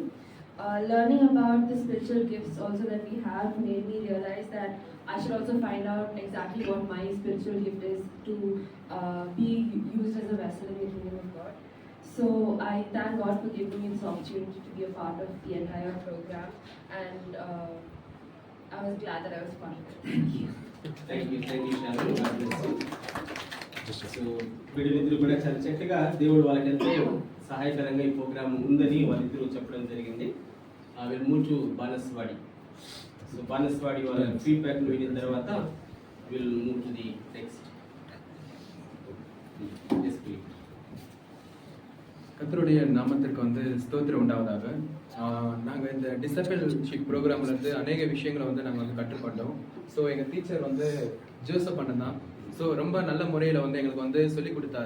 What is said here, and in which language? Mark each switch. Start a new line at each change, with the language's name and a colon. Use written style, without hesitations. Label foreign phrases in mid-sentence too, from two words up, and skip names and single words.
English: Learning about the spiritual gifts also that we have made me realize that I should also find out exactly what my spiritual gift is to be used as a vessel in the kingdom of God. So I thank God for giving me this opportunity to be a part of the entire program, and I was glad that I was part of it. Thank you. Thank you, Sharon. God bless you.
Telugu: సో వీళ్ళిద్దరు కూడా చాలా చక్కగా దేవుడు వాళ్ళకి ఎంతో సహాయకరంగా ఈ ప్రోగ్రామ్ ఉందని వాళ్ళిద్దరూ చెప్పడం జరిగింది. వీళ్ళు
English: move to
Telugu: బానస్వాడి. సో బానస్వాడి వాళ్ళ ఫీడ్బ్యాక్ వినిన తర్వాత
English: will move to the next. yes please.
Tamil: கர்த்தருடைய நாமத்திற்கு வந்து ஸ்தோத்திரம் உண்டாவதாக. நாங்கள் இந்த
English: discipleship programil
Tamil: இருந்து அநேக விஷயங்களை வந்து நாங்கள் வந்து கற்றுக்கொண்டோம். ஸோ எங்கள் டீச்சர் வந்து ஜோசப் அண்ணன் தான். ஸோ ரொம்ப நல்ல முறையில் வந்து எங்களுக்கு வந்து சொல்லிக் கொடுத்தாரு.